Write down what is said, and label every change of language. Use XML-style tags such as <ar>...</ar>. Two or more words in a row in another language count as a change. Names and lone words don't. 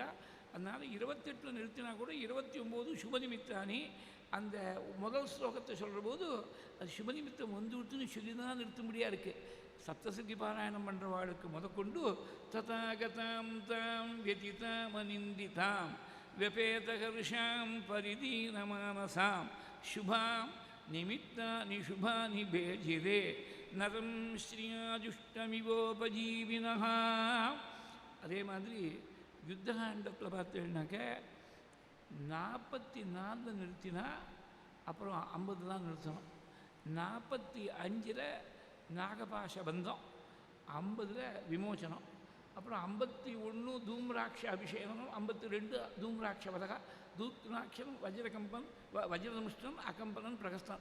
<ta>அதனால் 28 நிறுத்தினா கூட 29 சுபநிமித்தானி அந்த முதல் ஸ்லோகத்தை சொல்கிற போது அது சுபநிமித்தம் வந்துவிட்டுன்னு சொல்லி தான் நிறுத்தும்படியாக இருக்குது. சப்தசித்தி பாராயணம் பண்ணுறவாளுக்கு முதற்கொண்டு</ta> <sa>तथागतां तां व्यथितां अनिन्दिताम् व्यपेतहर्षां परिदीनमानसां शुभां निमित्तानि शुभानि भेजिरे नरं श्रियाजुष्टमिवोपजीविनः.</sa> <ta>அதே மாதிரி யுத்தகாண்டத்தில் பார்த்தீங்கன்னாக்க 44 நிறுத்தினா அப்புறம் 50 தான் நிறுத்தணும். 45 நாகபாஷ பந்தம், 50 விமோச்சனம், அப்புறம் 51 தூம்ராட்ச அபிஷேகம், 52 தூம்ராட்ச வதகா, தூத்ராட்சம் வஜ்ரகம்பன் வஜ்ரதமிஷ்டம் அகம்பனன் பிரகஸ்தான்.</ta>